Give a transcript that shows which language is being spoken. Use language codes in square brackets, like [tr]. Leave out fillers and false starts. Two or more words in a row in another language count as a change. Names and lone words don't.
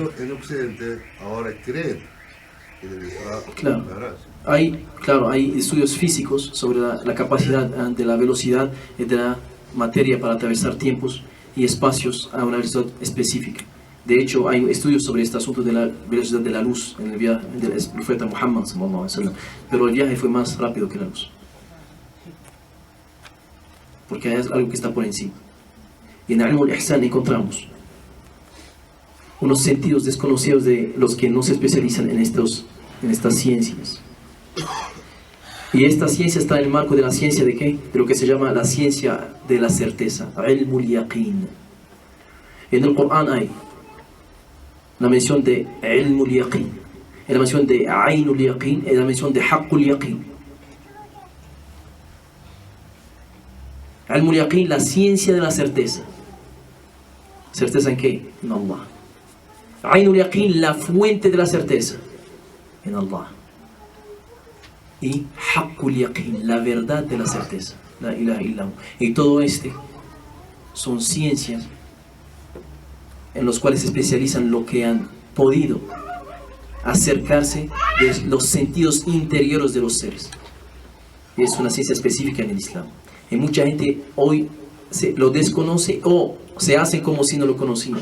[es] eso en Occidente ahora creen que debe estar Claro. claro. Hay estudios físicos sobre la capacidad de la velocidad de la materia para atravesar tiempos y espacios a una velocidad específica. De hecho, hay estudios sobre este asunto de la velocidad de la luz en el viaje del profeta Muhammad [ar] صلى الله عليه وسلم. [es] Pero el viaje fue más rápido que la luz. Porque es algo que está por encima. Y en [ar] علم الإحسان [es] encontramos unos sentidos desconocidos de los que no se especializan en estas ciencias. Y esta ciencia está en el marco de la ciencia de ¿qué? De lo que se llama la ciencia de la certeza, [ar] علم اليقين. [es] En el Corán hay la mención de [ar] علم اليقين, [es] la mención de [ar] عين اليقين [es] y la mención de [ar] حق اليقين. علم اليقين, [es] la ciencia de la certeza. ¿Certeza en qué? En Allah. [ar] عين اليقين, [es] la fuente de la certeza. En Allah. Y [ar] حق اليقين, [es] la verdad de la certeza. [ar] لا إله إلا الله. [es] Y todo son ciencias en los cuales se especializan lo que han podido acercarse de los sentidos interiores de los seres. Es una ciencia específica en el Islam. Y mucha gente hoy lo desconoce o se hace como si no lo conocían.